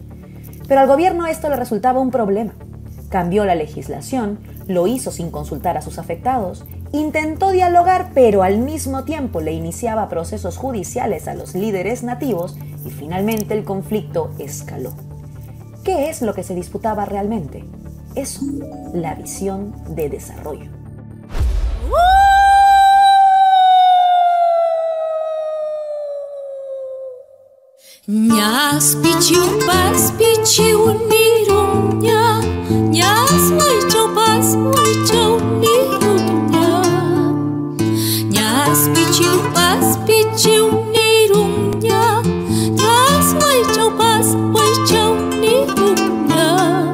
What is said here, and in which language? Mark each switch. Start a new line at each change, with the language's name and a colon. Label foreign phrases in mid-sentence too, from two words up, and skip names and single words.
Spanish: Pero al gobierno esto le resultaba un problema. Cambió la legislación, lo hizo sin consultar a sus afectados, intentó dialogar, pero al mismo tiempo le iniciaba procesos judiciales a los líderes nativos y finalmente el conflicto escaló. ¿Qué es lo que se disputaba realmente? Eso, la visión de desarrollo.
Quechua: Ñas pichupas pichiuniruña, ñas huaychopas huaychauniruña, ñas pichupas pichiuniruña, ñas huaychopas huaychauniruña.